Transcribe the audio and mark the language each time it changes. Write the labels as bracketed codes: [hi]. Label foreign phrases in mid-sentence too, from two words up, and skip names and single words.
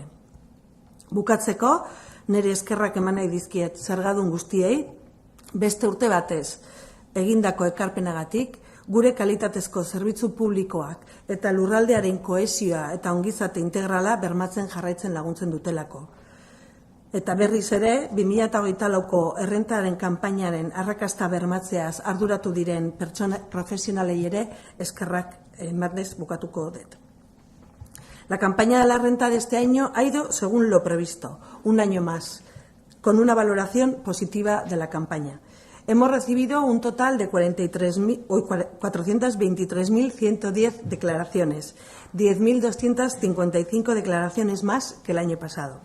[eu] Bukatzeko, nire eskerrak eman nahi dizkiet zergadun guztiei, beste urte batez egindako ekarpenagatik, gure kalitatezko zerbitzu publikoak eta lurraldearen kohesioa eta ongizate integrala bermatzen jarraitzen laguntzen dutelako. Eta berriz ere, 2024ko errentaren kanpainaren arrakasta bermatzeaz arduratu diren pertsona profesionalei ere eskerrak emanez bukatuko dut. [es] La campaña de la renta de este año ha ido según lo previsto, un año más. con una valoración positiva de la campaña. Hemos recibido un total de 423.110 declaraciones, 10.255 declaraciones más que el año pasado.